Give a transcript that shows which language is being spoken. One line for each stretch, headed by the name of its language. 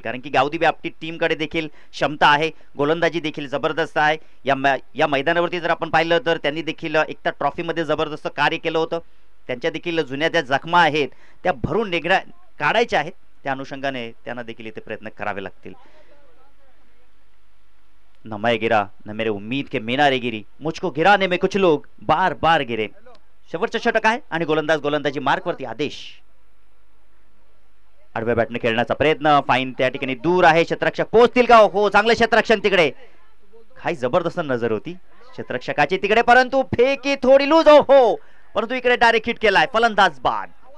Marathi: कारण की गावदेवी आपली टीमकडे देखील क्षमता आहे, गोलंदाजी देखील जबरदस्त आहे. या मैदानावरती जर आपण पाहिलं तर त्यांनी देखील एकता ट्रॉफीमध्ये जबरदस्त कार्य केलं होतं. त्यांच्या देखील जुन्या त्या जखमा आहेत त्या भरून काढायच्या आहेत. त्या अनुषंगाने त्यांना देखील इथे प्रयत्न करावे लागतील.
Hindi: न मैं गिरा न मेरे उम्मीद के मीनारे गिरी, मुझको गिराने में कुछ लोग बार बार गिरे.
Marathi: शेवटचं षटक आहे आणि गोलंदाजी मार्कवरती आदेश. आडव्या बॅटने खेळण्याचा प्रयत्न, फाईन त्या ठिकाणी दूर आहे. क्षेत्ररक्षक पोहोचतील का? हो, चांगलं क्षेत्ररक्षण तिकडे. काही जबरदस्त नजर होती क्षेत्ररक्षकाची तिकडे, परंतु फेकी थोडी लूज हो, परंतु इकडे डायरेक्ट हिट केलाय. फलंदाज बाद.